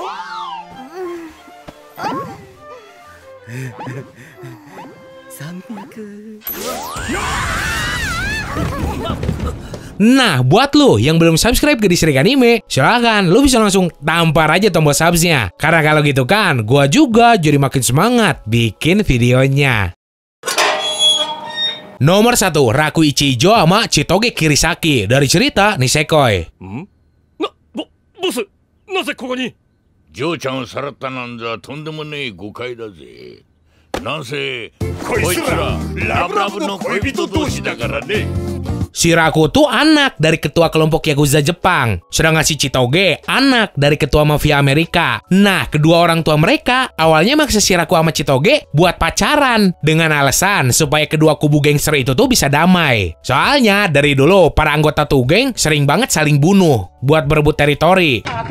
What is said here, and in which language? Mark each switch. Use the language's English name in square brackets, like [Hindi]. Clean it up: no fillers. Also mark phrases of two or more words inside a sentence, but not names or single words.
[Indonesian] Nah, buat lu yang belum subscribe ke Distrik Anime, silahkan lu bisa langsung tampar aja tombol subsnya. Karena kalau gitu kan, gua juga jadi makin semangat bikin videonya. Nomor 1, Raku Ichijo sama Chitoge Kirisaki dari cerita Nisekoi. Bos, [Japanese] なぜここに? 嬢ちゃんをさらったなんざとんでもねえ誤解だぜ。なんせこいつらラブラブの恋人同士だからね。 [Indonesian] Si Raku tuh anak dari ketua kelompok Yakuza Jepang, sedangkan si Chitoge anak dari ketua mafia Amerika. Nah, kedua orang tua mereka awalnya maksa si Raku sama Chitoge buat pacaran dengan alasan supaya kedua kubu gangster itu tuh bisa damai. Soalnya dari dulu para anggota tuh geng sering banget saling bunuh buat berebut teritori.